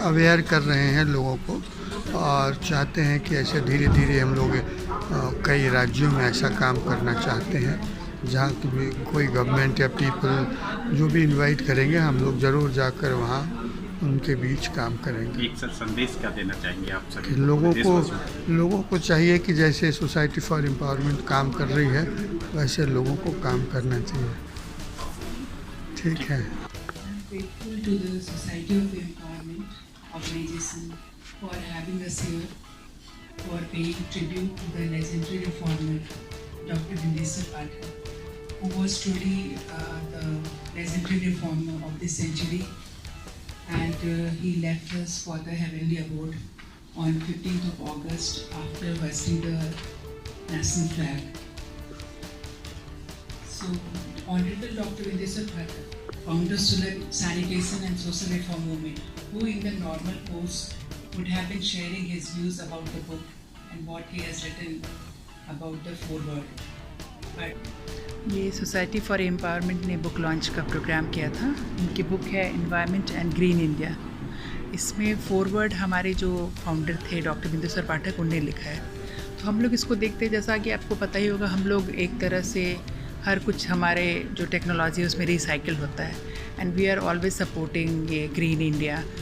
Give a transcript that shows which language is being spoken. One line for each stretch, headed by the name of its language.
Hindi: Aware कर रहे हैं लोगों को, और चाहते हैं कि ऐसे धीरे धीरे हम लोग कई राज्यों में ऐसा काम करना चाहते हैं जहाँ की भी कोई गवर्नमेंट या पीपल जो भी इनवाइट करेंगे हम लोग ज़रूर जाकर वहाँ उनके बीच काम करेंगे। एक सर संदेश क्या देना चाहेंगे आप कि सभी लोगों को चाहिए कि जैसे सोसाइटी फॉर एम्पावरमेंट काम कर रही है वैसे लोगों को काम करना चाहिए। ठीक है।
English: Grateful to the Society of Empowerment organization for having us here, for paying tribute to the legendary reformer Dr. Vindesar Pathak, who was truly the legendary reformer of this century, and he left us for the heavenly abode on 15th of August after hoisting the national flag. So, Honorable Dr. Vindesar Pathak, founder of sanitation and social reform movement, who in the normal course would have been sharing his views about the book and what he has written about the foreword. But
Hindi: ये society for empowerment ने book launch का programme किया था। इनकी book है environment and green India. इसमें forward हमारे जो फाउंडर थे डॉक्टर विंदेसर पाठक उनने लिखा है। तो हम लोग इसको देखते हैं, जैसा कि आपको पता ही होगा, हम लोग एक तरह से हर कुछ हमारे जो टेक्नोलॉजी है उसमें रिसाइकिल होता है,
English: and we are always supporting
Hindi: ये ग्रीन इंडिया।